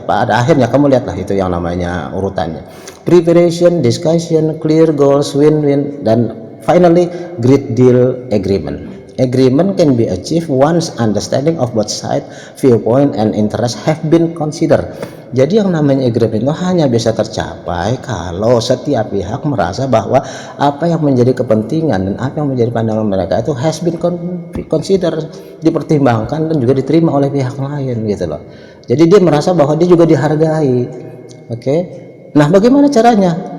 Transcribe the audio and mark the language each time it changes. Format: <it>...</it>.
<id>Pada akhirnya kamu lihatlah itu yang namanya urutannya.</id> <en>Preparation, discussion, clear goals, win-win,</en> <id>dan</id> <en>finally, great deal agreement. Agreement can be achieved once understanding of both side, viewpoint, and interest have been considered.</en> <id>Jadi yang namanya agreement itu hanya bisa tercapai kalau setiap pihak merasa bahwa apa yang menjadi kepentingan dan apa yang menjadi pandangan mereka itu</id> <en>has been considered,</en> <id>dipertimbangkan dan juga diterima oleh pihak lain gitu loh. Jadi dia merasa bahwa dia juga dihargai. Oke. Nah, bagaimana caranya?</id>